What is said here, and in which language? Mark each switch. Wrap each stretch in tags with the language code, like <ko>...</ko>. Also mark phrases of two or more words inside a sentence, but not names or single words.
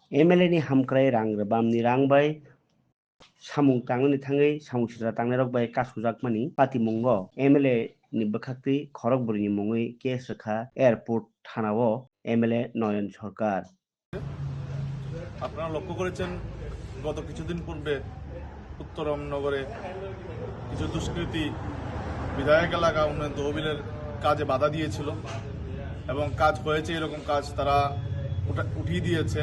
<trp>MLA ni hamkrai rang rebam ni rang bai samung tangni thangai samung sira tangnai rok bai kasujak patimung bo MLA ni bwkhakti khorokburi ni mungwi case rekha airport thanao MLA নয়ন সরকার।</trp> <bn>আপনারা লক্ষ্য করেছেন গত কিছুদিন পূর্বে উত্তরমনগরে কিছু দুষ্কৃতী বিধায়ক এলাকা উন্নয়ন তহবিলের কাজে বাধা দিয়েছিল এবং কাজ হয়েছে এরকম কাজ তারা উঠিয়ে দিয়েছে।</bn>